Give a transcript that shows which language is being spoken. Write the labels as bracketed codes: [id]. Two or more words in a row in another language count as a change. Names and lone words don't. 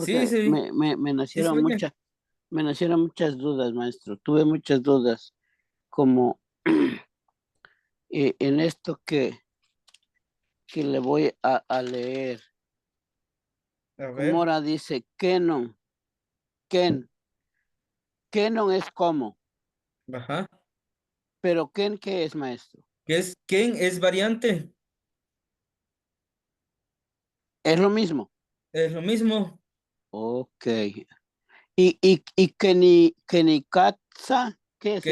[es] Sí, porque sí. Sí, se oye. me nacieron muchas dudas, maestro. Tuve muchas dudas, como en esto que le voy a leer. A Como ver. ahora dice Kenon. Ken. Kenon es como. Ajá. Pero Ken, ¿qué es, maestro? ¿Qué es quién es variante? Es lo mismo. Es lo mismo. Ok. Y Kenikatsa, ¿qué es